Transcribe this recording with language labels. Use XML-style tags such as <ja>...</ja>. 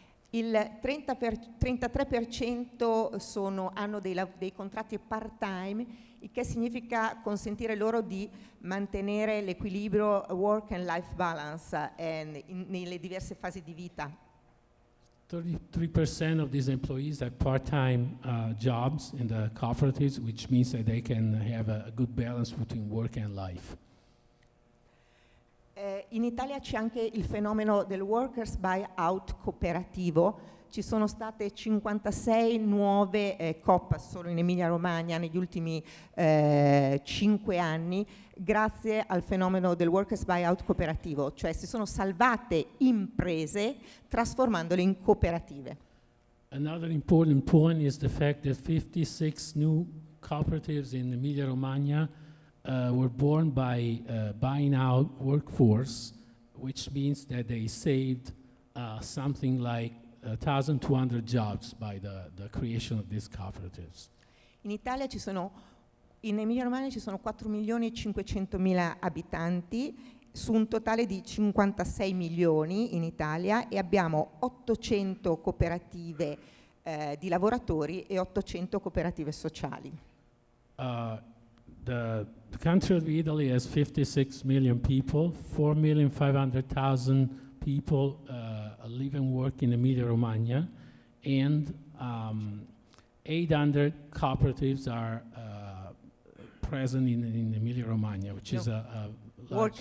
<it>Il 33% hanno dei contratti part-time, il che significa consentire loro di mantenere l'equilibrio</it> <en>work and life balance</en> <it>nelle diverse fasi di vita.</it> <en>33% of these employees have part-time jobs in the cooperatives, which means that they can have a good balance between work and life.</en> <it>In Italia c'è anche il fenomeno del workers buyout cooperativo. Ci sono state 56 nuove COP solo in Emilia-Romagna negli ultimi 5 anni grazie al fenomeno del workers buyout cooperativo, cioè si sono salvate imprese trasformandole in cooperative.</it> <en>Another important point is the fact that 56 new cooperatives in Emilia-Romagna were born by buying out workforce, which means that they saved something like 1,200 jobs by the creation of these cooperatives.</en> <it>In Italia in Emilia-Romagna ci sono 4.500.000 abitanti su un totale di 56 milioni in Italia e abbiamo 800 cooperative di lavoratori e 800 cooperative sociali.</it> <en>The country of Italy has 56 million people, 4,500,000 people live and work in Emilia-Romagna, and 800 cooperatives are present in Emilia-Romagna, which is a large</en>